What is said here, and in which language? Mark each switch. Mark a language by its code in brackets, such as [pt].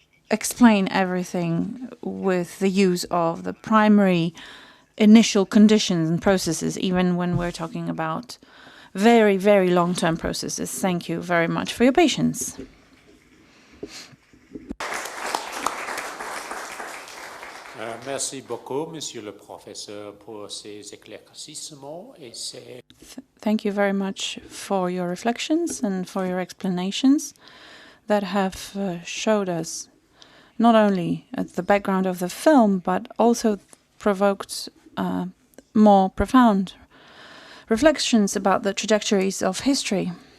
[en] explain everything with the use of the primary initial conditions and processes, even when we're talking about very, very long-term processes. Thank you very much for your patience. [fr] Merci beaucoup, Monsieur le Professeur, pour ces éclaircissements et ces... [en] Thank you very much for your reflections and for your explanations that have showed us not only the background of the film, but also provoked more profound reflections about the trajectories of history.